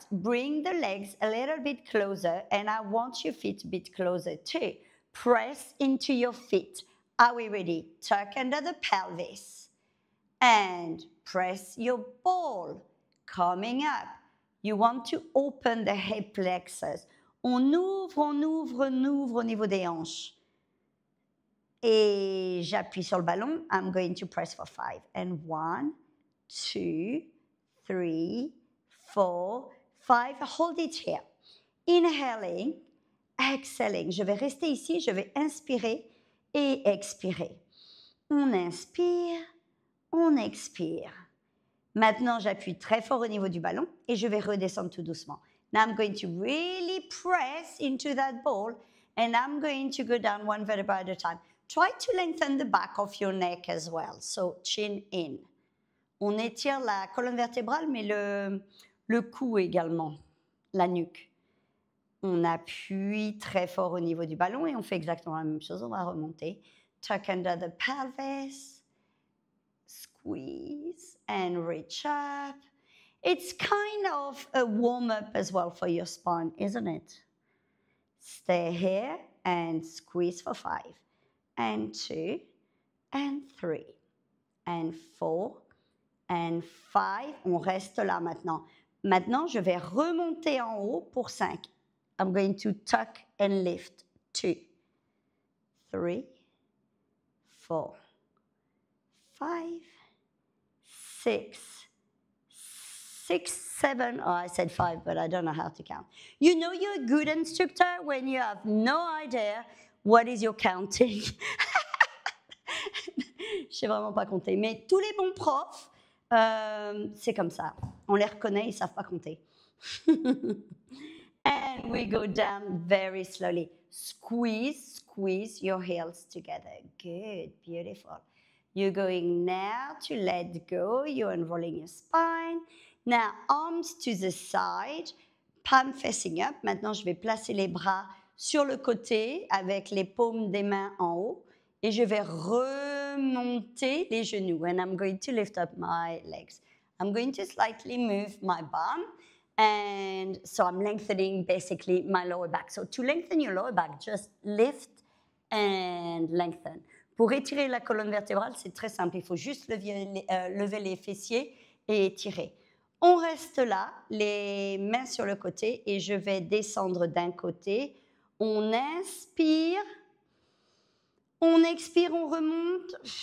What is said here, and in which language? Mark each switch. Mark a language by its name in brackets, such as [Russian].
[English] Bring the legs a little bit closer, and I want your feet a bit closer too. Press into your feet. Are we ready? Tuck under the pelvis. And press your ball. Coming up. You want to open the hip flexors. [French] On ouvre au niveau des hanches. Et j'appuie sur le ballon. [English] I'm going to press for 5. And 1, 2, 3, 4, 5. Hold it here. Inhaling, exhaling. [French] Je vais rester ici, je vais inspirer et expirer. On inspire, on expire. Maintenant, j'appuie très fort au niveau du ballon et je vais redescendre tout doucement. [English] Now I'm going to really press into that ball and I'm going to go down 1 vertebra at a time. Try to lengthen the back of your neck as well. So chin in. [French] On étire la colonne vertébrale, mais le cou également, la nuque. On appuie très fort au niveau du ballon et on fait exactement la même chose. On va remonter. [English] Tuck under the pelvis. Squeeze and reach up. It's kind of a warm-up as well for your spine, isn't it? Stay here and squeeze for 5. And 2, and 3, and 4, and 5. [French] On reste là maintenant. Maintenant, je vais remonter en haut pour 5. [English] I'm going to tuck and lift. 2, 3, 4, 5, 6, 7. Oh, I said 5, but I don't know how to count. You know you're a good instructor when you have no idea what is your counting. [French] Je sais vraiment pas compter. Mais tous les bons profs, c'est comme ça. On les reconnaît, ils ne savent pas compter. [English] And we go down very slowly. Squeeze, squeeze your heels together. Good, beautiful. You're going now to let go. You're unrolling your spine. Now, arms to the side, palm facing up. [French] Maintenant, je vais placer les bras sur le côté avec les paumes des mains en haut. Et je vais remonter les genoux. [English] And I'm going to lift up my legs. I'm going to slightly move my bum. And so I'm lengthening basically my lower back. So to lengthen your lower back, just lift and lengthen. [French] Pour étirer la colonne vertébrale, c'est très simple. Il faut juste lever les fessiers et étirer. On reste là, les mains sur le côté, et je vais descendre d'un côté. On inspire, on expire, on remonte.